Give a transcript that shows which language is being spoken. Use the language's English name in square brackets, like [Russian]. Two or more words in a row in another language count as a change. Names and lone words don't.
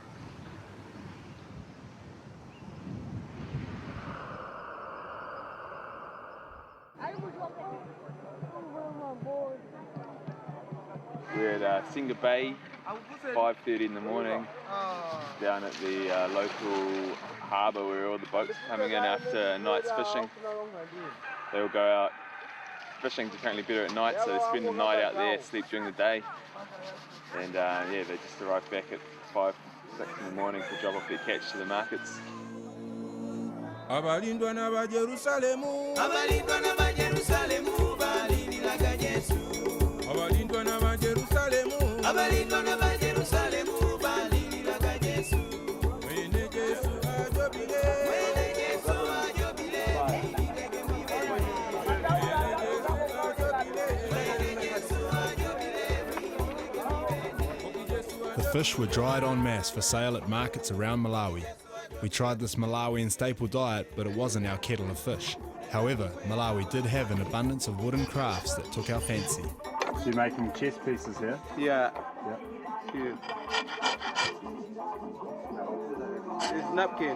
[English] We're at Singa Bay, 5:30 in the morning, down at the local harbour where all the boats are coming in after a night's fishing. They all go out. Fishing's apparently better at night, so they spend the night out there, sleep during the day. And yeah, they just arrive back at 5, 6 in the morning to drop off their catch to the markets. [Nyakyusa-Ngonde] Abalindwa na ba Jerusalemu Abalindwa na ba Jerusalemu balindiraga Yesu Abalindwa na ba Jerusalemu Abalindwa na ba Jerusalemu balindiraga Yesu Wene Yesu ajobile Wene Yesu ajobile [English] The fish were dried en masse for sale at markets around Malawi. We tried this Malawian staple diet, but it wasn't our kettle of fish. However, Malawi did have an abundance of wooden crafts that took our fancy. So you're making chess pieces here? Yeah. Yeah. It's napkin.